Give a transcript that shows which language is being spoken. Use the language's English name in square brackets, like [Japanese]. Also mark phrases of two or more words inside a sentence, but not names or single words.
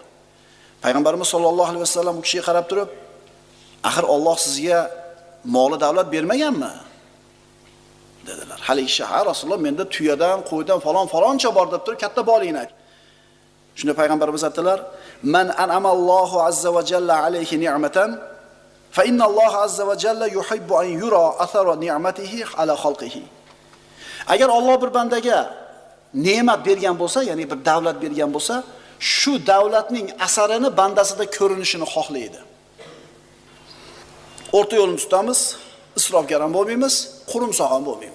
[Uzbek] Payg'ambarimiz [Arabic] صلى الله عليه وسلم [Uzbek] u kishiga qarab turib, "Axir Alloh sizga moli davlat bermaganmi?" dedilar. Haligi shahar Rasululloh menda tuyadan, qo'ydan faloncha bor deb turib katta boligini aytdi. Shunda payg'ambarimiz aytdilar: [Arabic] "من أنعم الله عز وجل عليه نعمة فإن الله عز وجل يحب أن يرى أثر نعمته على خلقه." [Uzbek] Agar Alloh bir bandaga ne'mat bergan bo'lsa, ya'ni bir davlat bergan bo'lsa, shu davlatning asarini bandasida ko'rinishini xohlaydi. O'rta yo'lni tutamiz, isrofgar ham bo'lmaymiz, qurumsoq ham bo'lmaymiz.